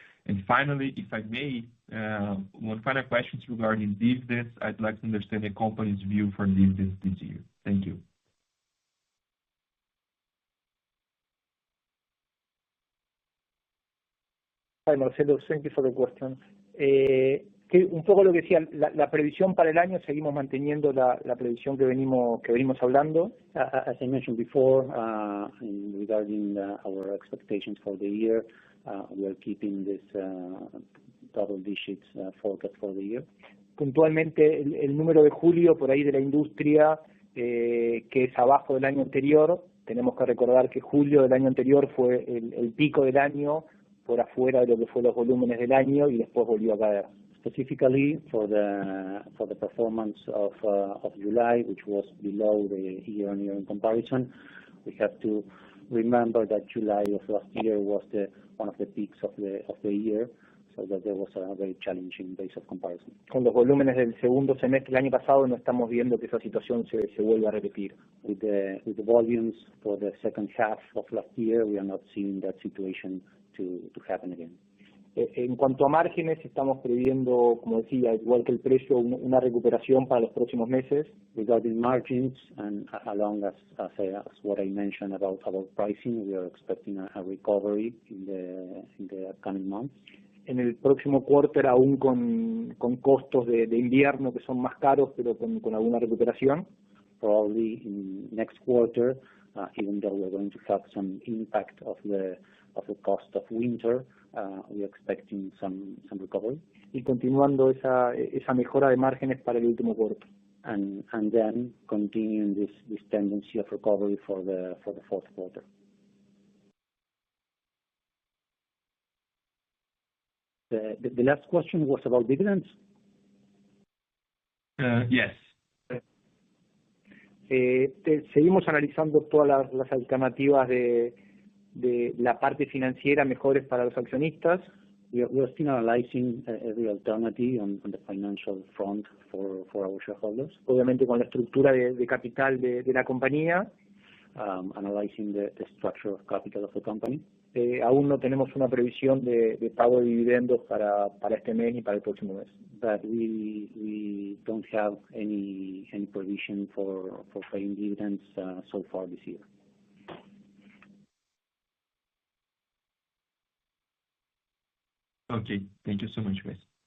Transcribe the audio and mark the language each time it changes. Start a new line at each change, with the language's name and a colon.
English: And finally, if I may, one final question regarding dividends. I'd like to understand the company's view for dividends this year. Thank you. Hi, Marcelo. Thank you for the question.
Spanish: Un poco lo que decía, la previsión para el año, seguimos manteniendo la previsión que venimos hablando.
English: As I mentioned before, regarding our expectations for the year, we are keeping this double digits forecast for the year.
Spanish: Puntualmente, el número de julio por ahí de la industria, que es abajo del año anterior. Tenemos que recordar que julio del año anterior fue el pico del año, por afuera de lo que fue los volúmenes del año, y después volvió a caer.
English: Specifically for the performance of July, which was below the year-on-year in comparison, we have to remember that July of last year was one of the peaks of the year, so that there was a very challenging base of comparison.
Spanish: Con los volúmenes del segundo semestre del año pasado no estamos viendo que esa situación se vuelva a repetir.
English: With the volumes for the second half of last year, we are not seeing that situation to happen again.
Spanish: En cuanto a márgenes, estamos previendo, como decía, igual que el precio, una recuperación para los próximos meses.
English: Regarding margins, and along as what I mentioned about pricing, we are expecting a recovery in the upcoming months.
Spanish: En el próximo quarter, aún con costos de invierno que son más caros, pero con alguna recuperación.
English: Probably in next quarter, even though we're going to have some impact of the cost of winter, we are expecting some recovery.
Spanish: Y continuando esa mejora de márgenes para el último quarter.
English: And then continuing this tendency of recovery for the fourth quarter. The last question was about dividends? Yes.
Spanish: Seguimos analizando todas las alternativas de la parte financiera mejores para los accionistas.
English: We are still analyzing every alternative on the financial front for our shareholders.
Spanish: Obviamente con la estructura de capital de la compañía.
English: Analyzing the structure of capital of the company.
Spanish: Aún no tenemos una previsión de pago de dividendos para este mes ni para el próximo mes.
English: But we don't have any provision for paying dividends so far this year. Okay, thank you so much, guys.